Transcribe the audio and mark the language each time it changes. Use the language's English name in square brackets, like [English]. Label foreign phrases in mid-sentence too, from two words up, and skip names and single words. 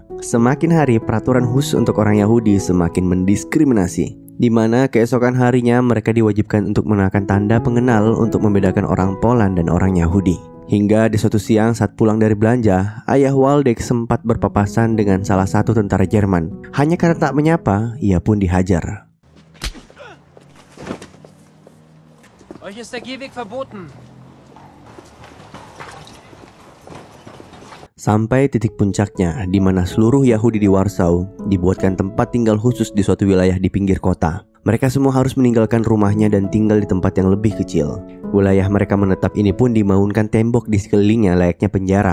[Indonesian] Semakin hari, peraturan khusus untuk orang Yahudi semakin mendiskriminasi, di mana keesokan harinya mereka diwajibkan untuk mengenakan tanda pengenal untuk membedakan orang Poland dan orang Yahudi. Hingga di suatu siang saat pulang dari belanja, ayah Waldek sempat berpapasan dengan salah satu tentara Jerman. Hanya karena tak menyapa, ia pun dihajar. [German] Euch ist der Gehweg verboten. [Indonesian] Sampai titik puncaknya, di mana seluruh Yahudi di Warsaw dibuatkan tempat tinggal khusus di suatu wilayah di pinggir kota. Mereka semua harus meninggalkan rumahnya dan tinggal di tempat yang lebih kecil. Wilayah mereka menetap ini pun dibangunkan tembok di sekelilingnya layaknya penjara.